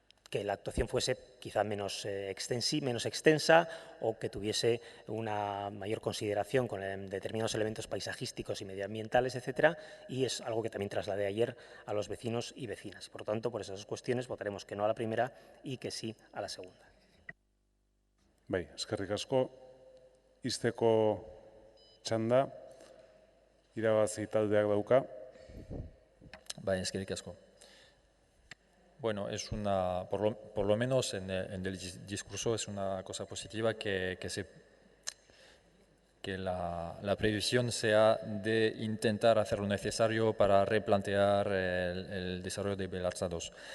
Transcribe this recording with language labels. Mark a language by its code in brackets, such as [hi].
[es] que la actuación fuese quizá menos extensa o que tuviese una mayor consideración con determinados elementos paisajísticos y medioambientales, etcétera, y es algo que también trasladé ayer a los vecinos y vecinas. Por lo tanto, por esas dos cuestiones votaremos que no a la primera y que sí a la segunda. [eu] Bai, eskerrik asko. Izteko txanda, irabazi taldeak dauka. Bai, eskerrik asko. [es] Bueno, es por lo menos en el discurso es una cosa positiva que la previsión sea de intentar hacer lo necesario para replantear el desarrollo de Belartza 2.